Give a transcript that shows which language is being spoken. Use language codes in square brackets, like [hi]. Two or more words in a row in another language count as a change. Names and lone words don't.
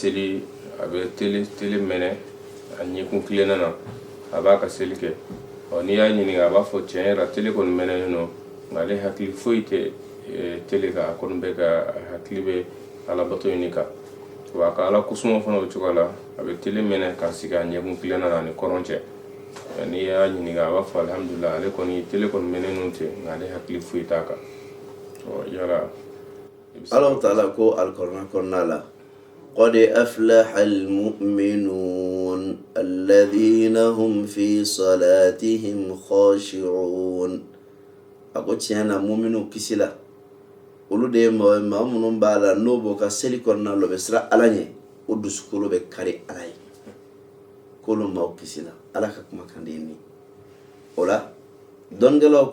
[bm] seli a bɛ tele mɛnɛ a ɲɛkun tilenna na a b'a ka seli kɛ n'i y'a ɲininka a b'a fɔ tiɲɛ yɛrɛ la tele kɔni mɛnɛlen don nka ale hakili foyi tɛ tele kan a kɔni bɛ ka hakili bɛ alabato ɲini kan wa a ka ala kusuma fana o cogo la a bɛ tele mɛnɛ ka sigi a ɲɛkun tilenna na ni kɔrɔn cɛ n'i y'a ɲininka a b'a fɔ alhamdulillah ale kɔni tele kɔni mɛnɛlen tɛ nka ale hakili foyi t'a kan yala Allahu Ta'ala ko alkuranɛ kɔnɔna la [ar] قد أفلح المؤمنون الذين هم في صلاتهم خاشعون [bm] ako tiɲɛna mu'minu kisi la olu de ye maa minnu b'a la n'o b'o ka seli kɔnɔna la o bɛ siran Ala ɲɛ o dusukolo bɛ kari Ala ye k'olu maaw kisi la Ala ka kumakan de ye nin o la dɔnnikɛlaw